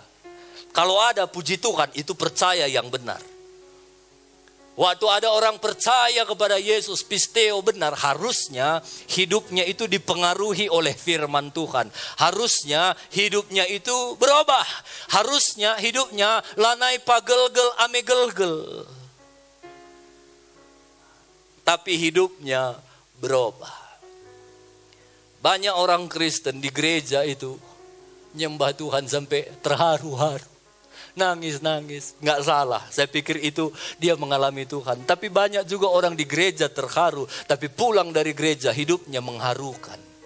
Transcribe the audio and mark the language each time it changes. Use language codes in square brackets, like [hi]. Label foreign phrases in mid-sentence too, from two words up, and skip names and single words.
[id] Kalau ada, puji Tuhan, itu percaya yang benar. Waktu ada orang percaya kepada Yesus, pisteo benar, harusnya hidupnya itu dipengaruhi oleh firman Tuhan. Harusnya hidupnya itu berubah. Harusnya hidupnya lanai pagelgel ame gelgel. Tapi hidupnya berubah. Banyak orang Kristen di gereja itu nyembah Tuhan sampai terharu-haru. Nangis-nangis, nggak salah. Saya pikir itu dia mengalami Tuhan. Tapi banyak juga orang di gereja terharu, tapi pulang dari gereja hidupnya mengharukan.